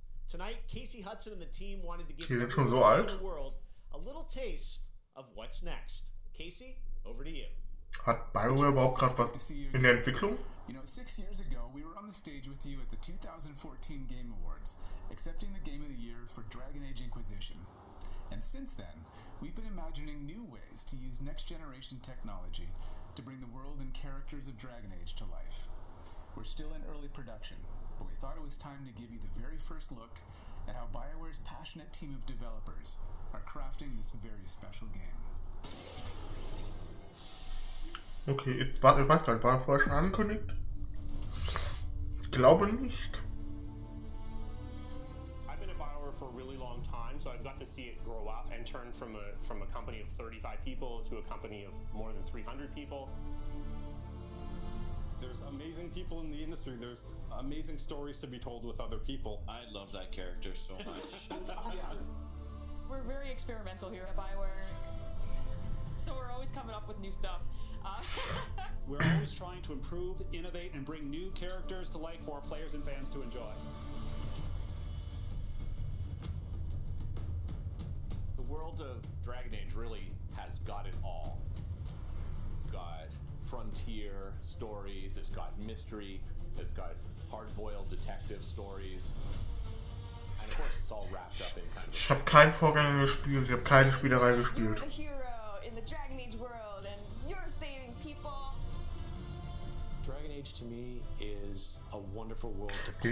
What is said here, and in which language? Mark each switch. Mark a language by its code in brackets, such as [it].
[en] Tonight, Casey Hudson and the team wanted to give everyone around the world a little taste of what's next. Casey, over to you. [de] Hat BioWare überhaupt gerade was in der Entwicklung? [en] You know, 6 years ago, we were on the stage with you at the 2014 Game Awards, accepting the Game of the Year for Dragon Age Inquisition. And since then, we've been imagining new ways to use next-generation technology to bring the world and characters of Dragon Age to life. We're still in early production, but we thought it was time to give you the very first look at how BioWare's passionate team of developers are crafting this very special game. [de] Okay, ich weiß gar nicht, war er vorher schon angekündigt? Ich glaube nicht. [en] I've been at BioWare for a really long time, so I've got to see it grow up and turn from a company of 35 people to a company of more than 300 people. There's amazing people in the industry. There's amazing stories to be told with other people. I love that character so much. It's awesome. We're very experimental here at BioWare, so we're always coming up with new stuff. We're always trying to improve, innovate, and bring new characters to life for our players and fans to enjoy. The world of Dragon Age really has got it all. It's got frontier stories, it's got mystery, it's got hard-boiled detective stories. And of course it's all wrapped up in kind of... [de] Ich habe keinen Vorgänger gespielt, ich habe keine Spielerei gespielt. [en] You're the hero in the Dragon Age world and you're saving people. Dragon Age to me is a wonderful world to play.